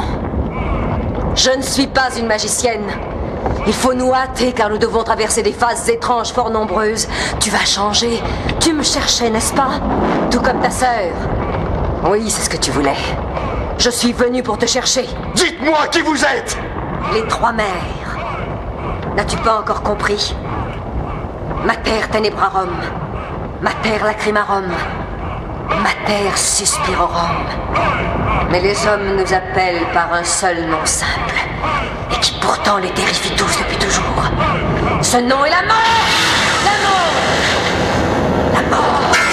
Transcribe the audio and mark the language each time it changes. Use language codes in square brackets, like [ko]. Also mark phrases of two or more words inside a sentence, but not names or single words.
[fr] Je ne suis pas une magicienne. Il faut nous hâter car nous devons traverser des phases étranges fort nombreuses. Tu vas changer. Tu me cherchais, n'est-ce pas? Tout comme ta sœur. Oui, c'est ce que tu voulais. Je suis venu pour te chercher. Dites-moi qui vous êtes! Les trois mères. N'as-tu pas encore compris? Mater tenebrarum, Mater lacrimarum, Mater suspirorum. Mais les hommes nous appellent par un seul nom simple, et qui pourtant les terrifie tous depuis toujours. Ce nom est la mort! La mort! La mort!